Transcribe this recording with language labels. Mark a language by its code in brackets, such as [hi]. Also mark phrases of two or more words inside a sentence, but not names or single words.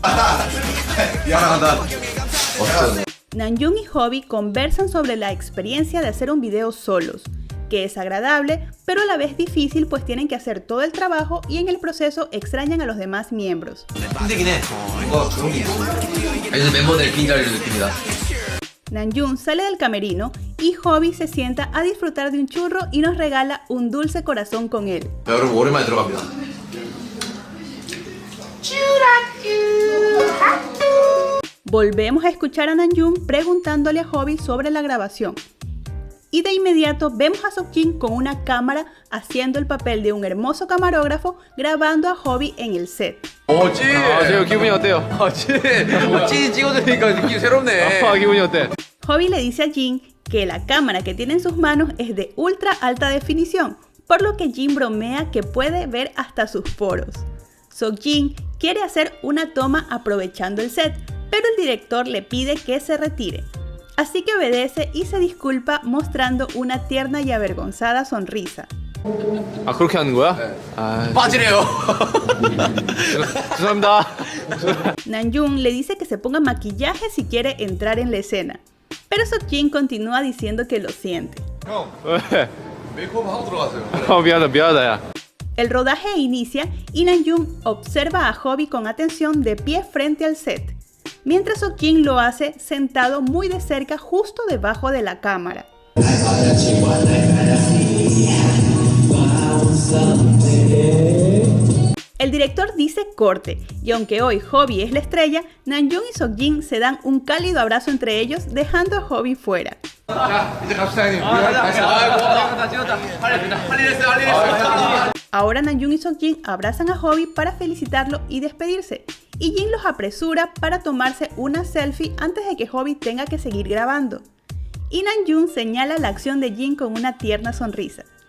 [es] Namjoon y Hobi conversan sobre la experiencia de hacer un video solos, que es agradable, pero a la vez difícil, pues tienen que hacer todo el trabajo y en el proceso extrañan a los demás miembros. Namjoon sale del camerino y Hobi se sienta a disfrutar de un churro y nos regala un dulce corazón con él. [ko] 여러분 오랜만에 들어갑니다. [es] Volvemos a escuchar a Namjoon preguntándole a Hobi sobre la grabación. Y de inmediato vemos a Seokjin con una cámara haciendo el papel de un hermoso camarógrafo grabando a Hobi en el set. [ko] 지금 기분이 어때요? 찐 찍어주니까 느낌이 새롭네. 기분이 어때? [es] Hobi le dice a Jin que la cámara que tiene en sus manos es de ultra alta definición, por lo que Jin bromea que puede ver hasta sus poros. Seokjin quiere hacer una toma aprovechando el set, pero el director le pide que se retire. Así que obedece y se disculpa mostrando una tierna y avergonzada sonrisa. [ko] 아 그렇게 하는 거야? 빠지래요. 죄송합니다. [es] Namjoon le dice que se ponga maquillaje si quiere entrar en la escena, pero Seokjin continúa diciendo que lo siente. [ko] 형 왜? 메이크업 하고 들어가세요. 미안하다 야. [es] El rodaje inicia y Namjoon observa a Hobi con atención de pie frente al set, mientras Seokjin lo hace sentado muy de cerca justo debajo de la cámara. El director dice corte, y aunque hoy Hobi es la estrella, Namjoon y Seokjin se dan un cálido abrazo entre ellos, dejando a Hobi fuera. [ko] 이제 갑시다 형님. [es] Ahora Namjoon y Seokjin abrazan a Hobi para felicitarlo y despedirse, y Jin los apresura para tomarse una selfie antes de que Hobi tenga que seguir grabando. Y Namjoon señala la acción de Jin con una tierna sonrisa.